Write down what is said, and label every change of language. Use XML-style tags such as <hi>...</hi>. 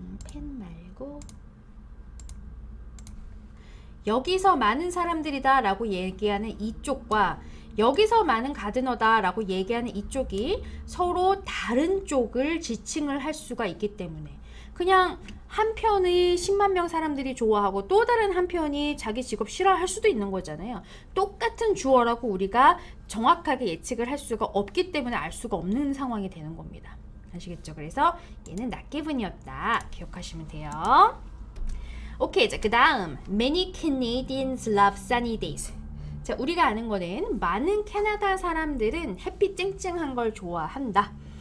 <ko>펜 말고 여기서 많은 사람들이다 라고 얘기하는 이쪽과 여기서 많은 가드너다 라고 얘기하는 이쪽이 서로 다른 쪽을 지칭을 할 수가 있기 때문에 그냥 한편의 10만 명 사람들이 좋아하고 또 다른 한편이 자기 직업 싫어할 수도 있는 거잖아요. 똑같은 주어라고 우리가 정확하게 예측을 할 수가 없기 때문에 알 수가 없는 상황이 되는 겁니다. 아시겠죠? 그래서 얘는 not given이었다. 기억하시면 돼요. 오케이, 자, 그 다음</ko> <en>Many Canadians love sunny days.</en> <ko>자, 우리가 아는 거는 많은 캐나다 사람들은 햇빛 쨍쨍한 걸 좋아한다.</ko>